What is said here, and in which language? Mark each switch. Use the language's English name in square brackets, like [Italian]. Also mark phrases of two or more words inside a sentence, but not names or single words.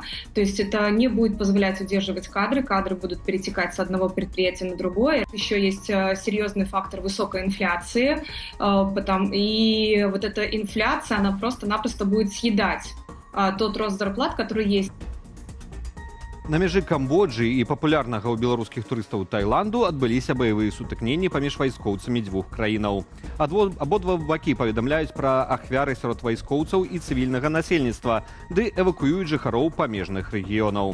[Russian] То есть это не будет позволять удерживать кадры будут перетекать с одного предприятия на другое. Еще есть серьезный фактор высокой инфляции, и вот эта инфляция, она просто-напросто будет съедать тот рост зарплат, который есть. [Belarusian] На мяжы Камбоджы і папулярнага ў беларускіх турыстаў Таіланду адбыліся баявыя сутыкненні паміж вайскоўцамі дзвюх краінаў. Абодва бакі паведамляюць пра ахвяры сярод вайскоўцаў і цывільнага насельніцтва, ды эвакуююць жыхароў памежных рэгіёнаў.